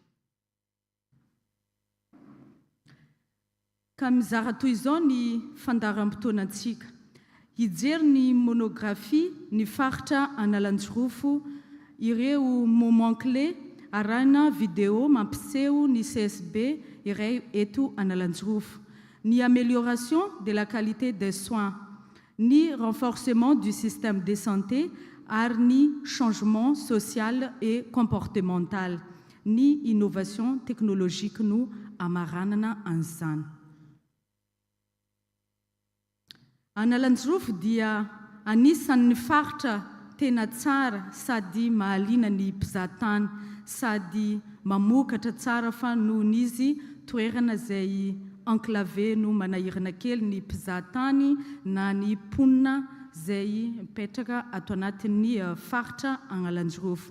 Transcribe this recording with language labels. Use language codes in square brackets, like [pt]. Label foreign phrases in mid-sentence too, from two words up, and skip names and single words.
[mg] Ka mizara toy izao ny fandaharam-potoanantsika. Hijery ny monographie ny faritra Analanjirofo ireo [fr] moment clé [mg] arahina vidéo mampiseho ny CSB iray eto Analanjirofo. [fr] Ny amélioration de la qualité des soins, ni renforcement du système de santé, ni changement social et comportemental, ni innovation technologique [mg] no amaranana an'izany. Analanjirofo dia anisan'ny faritra tena tsara sady mahaliana ny mpizahatany sady mamokatra tsara fa nohon'izy toerana izay enclavé no manahirana kely ny mpizahatany na ny mponina izay mipetraka ato anatin'ny faritra Analanjirofo.